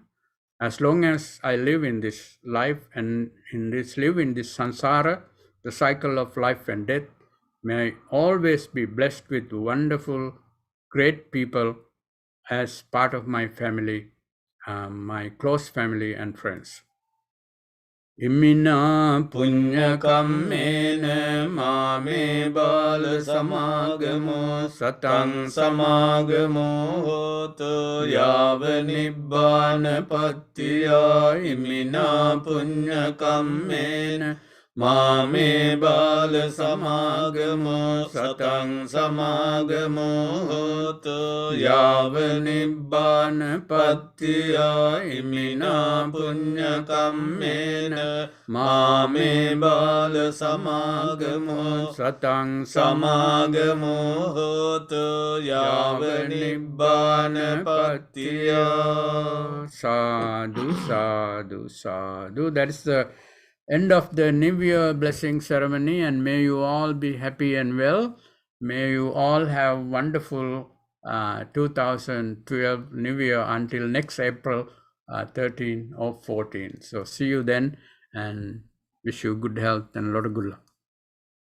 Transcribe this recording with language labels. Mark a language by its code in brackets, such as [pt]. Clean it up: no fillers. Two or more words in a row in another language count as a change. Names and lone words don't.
[en] As long as I live in this life and live in this samsara, the cycle of life and death, may I always be blessed with wonderful, great people as part of my family, my close family and friends. [pi] Imina punya kammena mame bala samagamo satang samagamo hoto yava nibbana pattiya. Imina punya kammena මාමේ බාල සමාගමෝ සතං සමාගමෝ හෝතු යාව නිබ්බාන පත්තියා ඉමිනා පුඤ්ඤ කම්මේන මාමේ බාල සමාගමෝ සතං සමාගමෝ හෝතු යාව නිබ්බාන පත්තියා. Sadhu, sadhu, sadhu. [en] That is the end of the New Year blessing ceremony, and may you all be happy and well. May you all have wonderful 2012 New Year until next April 13 or 14. So see you then, and wish you good health and a lot of good luck.